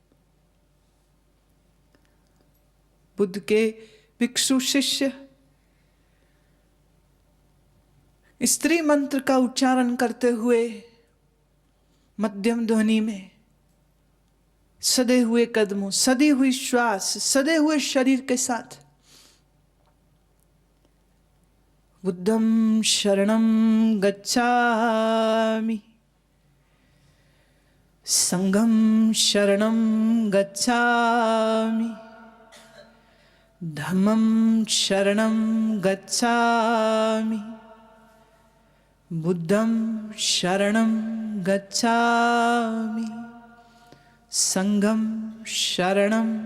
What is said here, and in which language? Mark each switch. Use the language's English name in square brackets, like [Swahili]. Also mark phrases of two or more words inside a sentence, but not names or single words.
[Hindi] बुद्ध के भिक्षु शिष्य स्त्री मंत्र का उच्चारण करते हुए मध्यम ध्वनि में सदे हुए कदमों, सदी हुई श्वास, सदे हुए शरीर के साथ [Pali] बुद्धं शरणं गच्छामि, संघं शरणं गच्छामि, धम्मं शरणं गच्छामि, बुद्धं शरणं गच्छामि, संघं शरणं